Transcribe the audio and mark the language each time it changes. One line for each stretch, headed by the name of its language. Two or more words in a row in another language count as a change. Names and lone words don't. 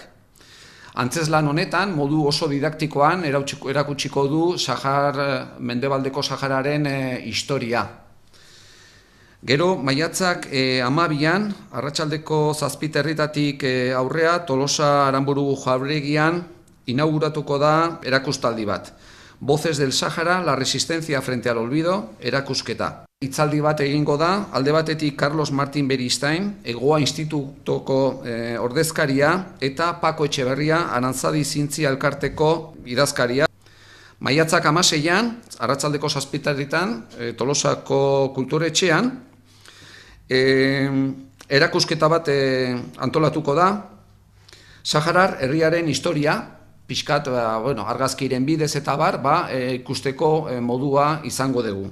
Basque: Antzezlan honetan, modu oso didaktikoan erakutsiko du Mendebaldeko Sahararen historia. Gero, maiatzak 12an, arratsaldeko 7 aurrea, Tolosa Aranburu Jauregian inauguratuko da erakustaldi bat. Voces del Sahara, la resistencia frente al olvido, erakusketa. Hitzaldi bat egingo da, alde batetik Carlos Martin Beristain, Egoa Institutoko ordezkaria, eta Pako Etxeberria, Arantzadi Zintzi Elkarteko idazkaria. Maiatzak 16an, arratsaldeko 7 Tolosako Kulturetxean, erakusketa bat antolatuko da, Saharar herriaren historia, pixkat, argazkiren bidez eta ikusteko modua izango dugu.